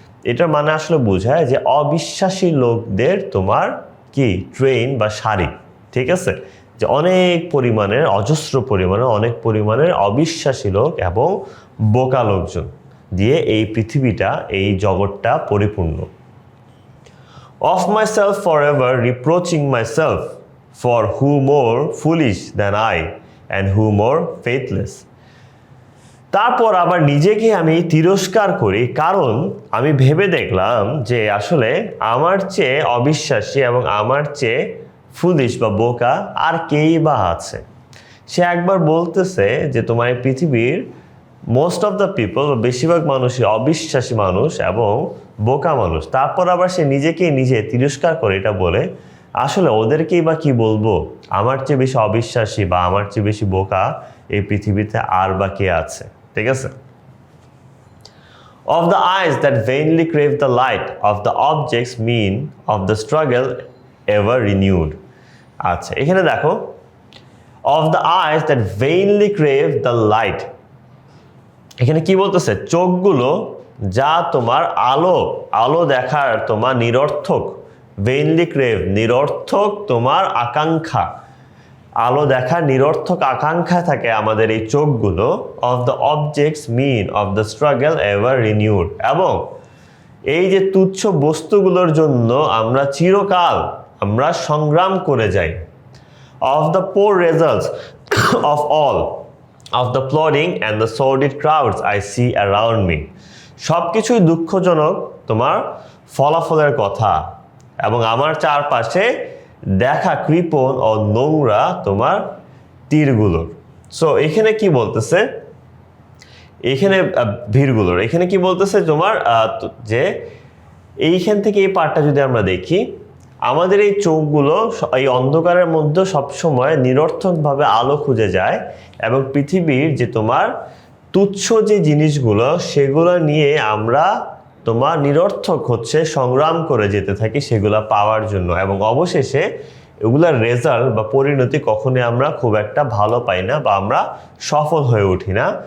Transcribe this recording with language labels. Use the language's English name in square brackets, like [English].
[Bangla] এটার মানে আসলে বোঝায় যে অবিশ্বাসী লোকদের তোমার কি ট্রেন বা সারি, ঠিক আছে, যে অনেক পরিমাণের, অজস্র পরিমাণে অনেক পরিমাণের অবিশ্বাসী লোক এবং বোকা লোকজন দিয়ে এই পৃথিবীটা, এই জগৎটা পরিপূর্ণ। [English] Of myself forever reproaching myself, for who more foolish than I and who more faithless. [Bangla] তারপর আবার নিজেকে আমি তিরস্কার করি, কারণ আমি ভেবে দেখলাম যে আসলে আমার চেয়ে অবিশ্বাসী এবং আমার চেয়ে ফুলিশ বা বোকা আর কেই বা আছে। সে একবার বলতেছে যে তোমার এই পৃথিবীর মোস্ট অফ দ্য পিপল, বেশিরভাগ মানুষই অবিশ্বাসী মানুষ এবং বোকা মানুষ। তারপর আবার সে নিজেকে নিজে তিরস্কার করে এটা বলে আসলে ওদেরকেই বা কি বলবো, আমার চেয়ে বেশি অবিশ্বাসী বা আমার চেয়ে বেশি বোকা এই পৃথিবীতে আর বা কে আছে, ঠিক আছে। [English] Of the eyes that vainly crave the light of the objects mean of the struggle ever renewed. [Bangla] আচ্ছা, এখানে দেখো [English] of the eyes that vainly crave the light, [Bangla] এখানে কি বলতেছে? চোখগুলো যা তোমার আলো দেখার তোমার নিরর্থক, ভেইনলি ক্রেভ নিরর্থক তোমার আকাঙ্ক্ষা, আলো দেখার নিরর্থক আকাঙ্ক্ষা থাকে আমাদের এই চোখগুলো। [English] of the objects mean of the struggle ever renewed, [Bangla] এবং এই যে তুচ্ছ বস্তুগুলোর জন্য আমরা চিরকাল আমরা সংগ্রাম করে যাই। [English] Of the poor results of all of the plodding and the sordid crowds I see around me. [Bangla] সব কিছুই দুঃখজনক তোমার ফলাফলের কথা এবং আমার চারপাশে দেখা কৃপণ ও নোংরা তোমার তীরগুলোর। সো এখানে কি বলতেছে? এখানে ভিড়গুলোর, এখানে কি বলতেছে তোমার যে এইখান থেকে এই পার্টটা যদি আমরা দেখি, আমাদের এই চোখগুলো এই অন্ধকারের মধ্যে সবসময় নিরর্থকভাবে আলো খুঁজে যায় এবং পৃথিবীর যে তোমার তুচ্ছ যে জিনিসগুলো সেগুলো নিয়ে আমরা তোমার নিরর্থক হচ্ছে সংগ্রাম করে যেতে থাকি সেগুলো পাওয়ার জন্য, এবং অবশেষে এগুলার রেজাল্ট বা পরিণতি কখনোই আমরা খুব একটা ভালো পাই না বা আমরা সফল হয়ে উঠি না।